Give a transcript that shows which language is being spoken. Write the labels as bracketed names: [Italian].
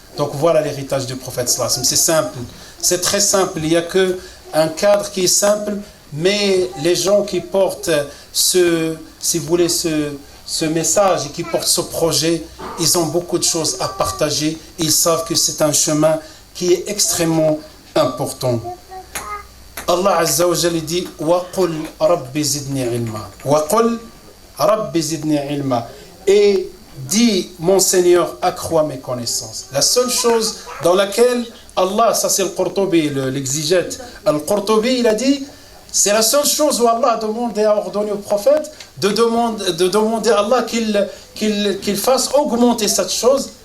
[French] Donc voilà l'héritage du prophète [Arabic] sallallahu alayhi wa sallam. [French] C'est simple, c'est très simple, il n'y a qu'un cadre qui est simple, mais les gens qui portent ce message et qui portent ce projet, ils ont beaucoup de choses à partager, ils savent que c'est un chemin qui est extrêmement important. [Arabic] Allah Azza wa Jalla dit وَقُلْ رَبِّ زِدْنِي عِلْمًا وَقُلْ رَبِّ زِدْنِي عِلْمًا. [French] Et dit, mon Seigneur, accrois mes connaissances. La seule chose dans laquelle Allah, ça c'est le Qurtubi, l'exégète, Al-Qurtubi, il a dit, c'est la seule chose où Allah a ordonné au prophète de demander à Allah qu'il fasse augmenter cette chose.